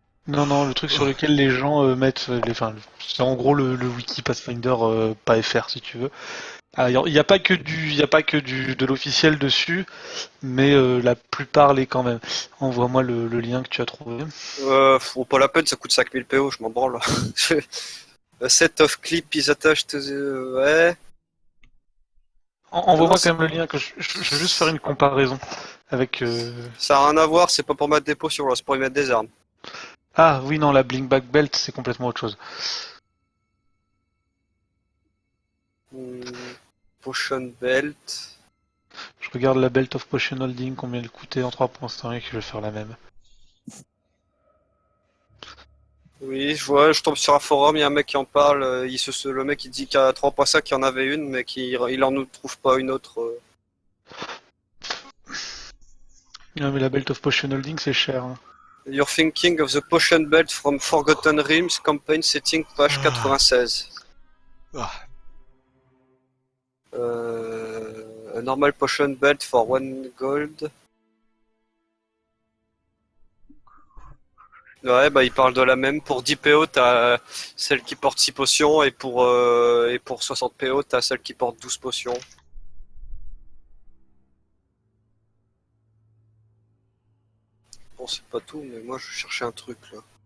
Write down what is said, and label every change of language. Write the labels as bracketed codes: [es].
[fr] Non, le truc sur lequel les gens mettent c'est en gros le wiki Pathfinder, pas FR si tu veux. Il n'y a pas que de l'officiel dessus, mais la plupart l'est quand même. Envoie-moi le lien que tu as trouvé. Faut pas la peine, ça coûte 5000 PO, je m'en branle. [en] A set of clip is attached to the... [fr] Ouais. Envoie-moi Non, quand même le lien, que je veux juste faire une comparaison avec. Ça a rien à voir, c'est pas pour mettre des potions, là, c'est pour y mettre des armes. Ah oui, non, la Blinkback Belt, c'est complètement autre chose. Potion Belt. Je regarde la Belt of Potion Holding, combien elle coûtait en 3.5, je vais faire la même. Oui, je tombe sur un forum, il y a un mec qui en parle, le mec il dit qu'à 3.5 il y en avait une, mais il en nous trouve pas une autre. Non, mais la Belt of Potion Holding, c'est cher. Hein. [en] You're thinking of the Potion Belt from Forgotten Realms, campaign setting, page 96. [fr] Ah. [en] A normal Potion Belt for 1 gold. [fr] Ouais, bah il parle de la même. Pour 10 PO, t'as celle qui porte 6 potions, et pour 60 PO, t'as celle qui porte 12 potions. Bon, c'est pas tout, mais moi je cherchais un truc là.